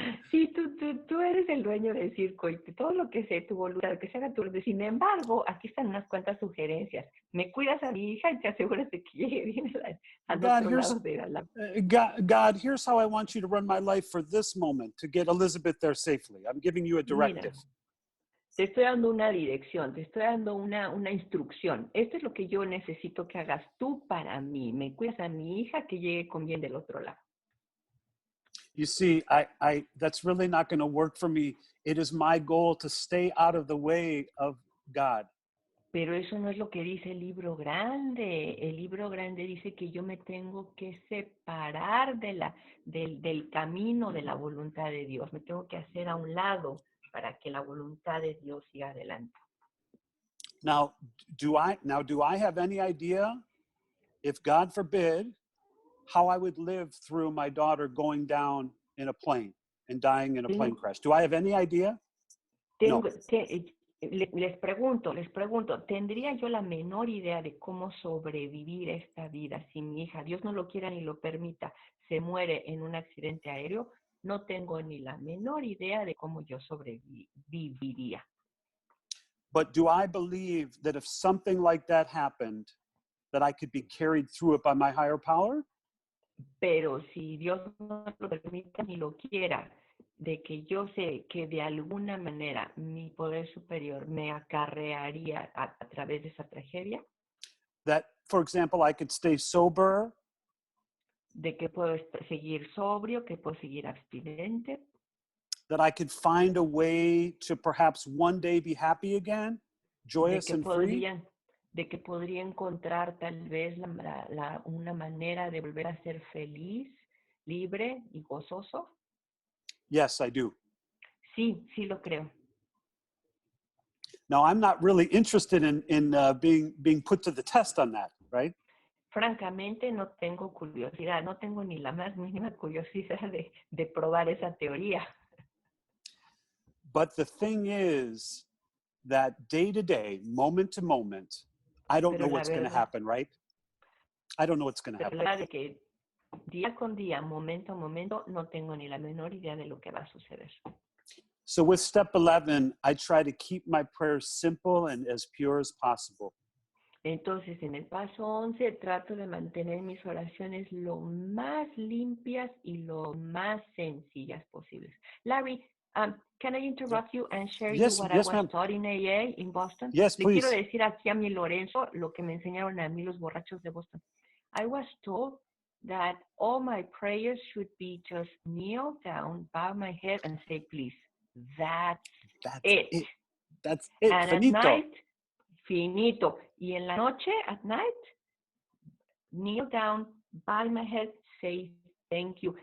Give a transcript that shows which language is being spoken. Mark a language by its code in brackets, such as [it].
[es] Sí, tú eres el dueño del circo y todo lo que sé, tu voluntad, que se haga tu voluntad. Sin embargo, aquí están unas cuantas sugerencias. Me cuidas a mi hija y te aseguras de que llegue bien al otro lado de la... [en] God, here's how I want you to run my life for this moment, to get Elizabeth there safely. I'm giving you a directive. [es] Mira, te estoy dando una dirección, te estoy dando una instrucción. Esto es lo que yo necesito que hagas tú para mí. Me cuidas a mi hija que llegue con bien del otro lado. [en] You see, I that's really not going to work for me. It is my goal to stay out of the way of God. [es] Pero eso no es lo que dice el libro grande. El libro grande dice que yo me tengo que separar del camino de la voluntad de Dios. Me tengo que hacer a un lado para que la voluntad de Dios siga adelante. [en] Now, do I have any idea, if God forbid, how I would live through my daughter going down in a plane and dying in a plane [es] Tengo- [en] crash. Do I have any idea? No. [es] Les pregunto, ¿tendría yo la menor idea de cómo sobrevivir esta vida si mi hija, Dios no lo quiera ni lo permita, se muere en un accidente aéreo? No tengo ni la menor idea de cómo yo sobreviviría. [en] But do I believe that if something like that happened, that I could be carried through it by my higher power? [es] Pero si Dios no lo permita ni lo quiera, de que yo sé que de alguna manera mi poder superior me acarrearía a través de esa tragedia, [en] That, for example, I could stay sober, [es] de que puedo seguir sobrio, que puedo seguir abstinente, [en] that I could find a way to perhaps one day be happy again, joyous and free? [es] de que podría encontrar tal vez una manera de volver a ser feliz, libre y gozoso. [en] Yes, I do. [es] Sí, sí lo creo. [en] Now, I'm not really interested in being put to the test on that, right? [es] Francamente, no tengo curiosidad, no tengo ni la más mínima curiosidad de probar esa teoría. [en] But the thing is that day to day, moment to moment, I don't know what's going to happen, right? I don't know what's going to [es] Pero [en] happen. [es] la verdad es que día con día, momento a momento, no tengo ni la menor idea de lo que va a suceder. [en] So with step 11, I try to keep my prayers simple and as pure as possible. [es] Entonces, en el paso 11, trato de mantener mis oraciones lo más limpias y lo más sencillas posibles. [en] Larry, can I interrupt you and share you what I was taught in AA in Boston? Yes, please. [es] Le quiero decir aquí a mi Lorenzo lo que me enseñaron a mí los borrachos de Boston. [en] I was told that all my prayers should be just kneel down, bow my head, and say, please. That's it. That's it. And [es] Finito. [en] at night, finito. [es] Y en la noche, [en] at night, kneel down, bow my head, say thank you.